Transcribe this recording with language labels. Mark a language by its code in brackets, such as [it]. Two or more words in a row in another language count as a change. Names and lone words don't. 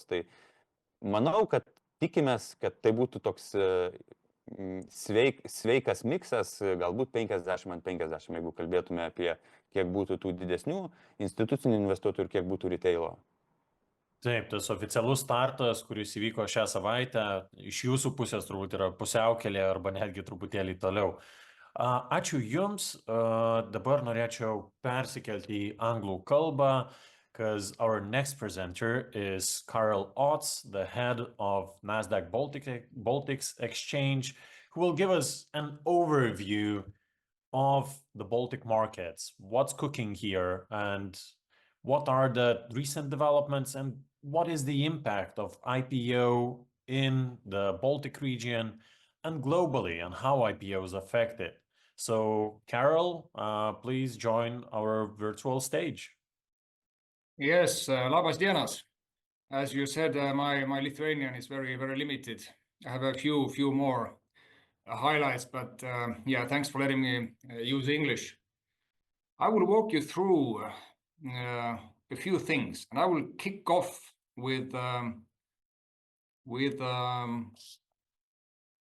[lt] Tai manau, kad tikimės, kad tai būtų toks sveikas miksas, galbūt 50-50, jeigu kalbėtume apie kiek būtų tų didesnių institucinių investuotojų ir kiek būtų retailo. Taip, tas oficialus startas, kuris įvyko šią savaitę, iš jūsų pusės turbūt yra pusiaukelė arba netgi truputėlį toliau. Ačiū Jums, dabar norėčiau persikelti į anglų kalbą, [en] because our next presenter is Kaarel Ots, the head of Nasdaq Baltics Exchange, who will give us an overview of the Baltic markets, what's cooking here, and what are the recent developments, and what is the impact of IPO in the Baltic region and globally, and how IPOs affect it. So, Kaarel, please join our virtual stage. Yes, [lt] labas dienas. [en] As you said, my Lithuanian is very, very limited. I have a few more highlights, but yeah, thanks for letting me use English. I will walk you through a few things, and I will kick off with